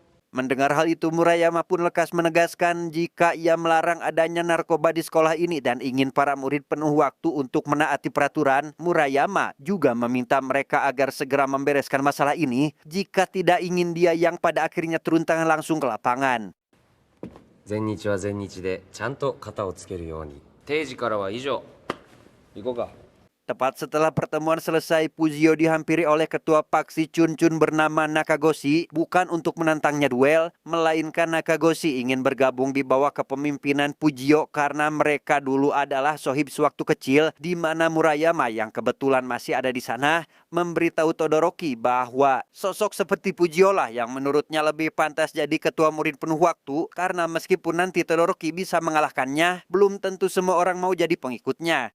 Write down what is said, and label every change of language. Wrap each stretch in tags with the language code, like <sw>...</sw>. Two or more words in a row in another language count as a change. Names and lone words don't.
<id>Mendengar hal itu, Murayama pun lekas menegaskan jika ia melarang adanya narkoba di sekolah ini dan ingin para murid penuh waktu untuk menaati peraturan. Murayama juga meminta mereka agar segera membereskan masalah ini jika tidak ingin dia yang pada akhirnya turun tangan langsung ke lapangan.</id> <ja>全日は全日でちゃんと型をつけるように。定時からは以上。行こうか。</ja> <id>Tepat setelah pertemuan selesai, Pujio dihampiri oleh ketua paksi Chunchun bernama Nakagoshi, bukan untuk menantangnya duel, melainkan Nakagoshi ingin bergabung di bawah kepemimpinan Pujio karena mereka dulu adalah sohib sewaktu kecil, di mana Murayama yang kebetulan masih ada di sana memberitahu Todoroki bahwa sosok seperti Pujio lah yang menurutnya lebih pantas jadi ketua murid penuh waktu, karena meskipun nanti Todoroki bisa mengalahkannya, belum tentu semua orang mau jadi pengikutnya.</id>